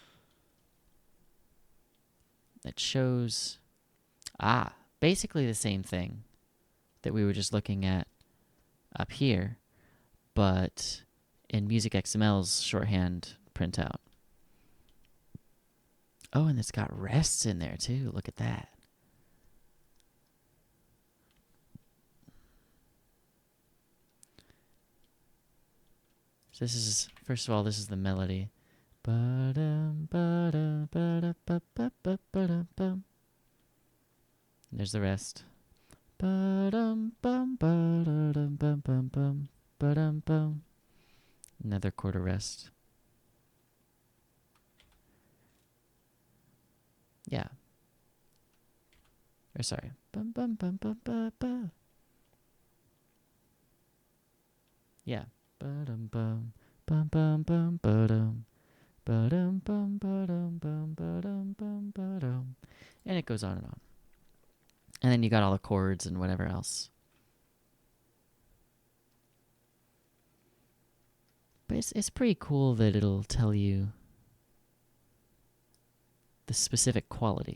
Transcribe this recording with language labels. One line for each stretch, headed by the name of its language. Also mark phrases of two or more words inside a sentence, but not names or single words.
English: It shows, basically the same thing that we were just looking at up here, but in Music XML's shorthand printout. Oh, and it's got rests in there too. Look at that. So this is, first of all, this is the melody. Ba-dum, ba-dum, ba-da, ba-ba-ba-ba-dum. There's the rest. Ba-dum, bum, ba-da-dum, bum, bum, bum, ba-dum, bum. Another quarter rest. Yeah. Or sorry. Bum, bum, bum, bum, ba, ba. Yeah. Ba-dum, bum, bum, bum, bum, ba-dum. Ba-dum, bum, ba-dum, bum, ba-dum, bum, ba-dum. And it goes on and on. And then you got all the chords and whatever else. But it's pretty cool that it'll tell you the specific quality.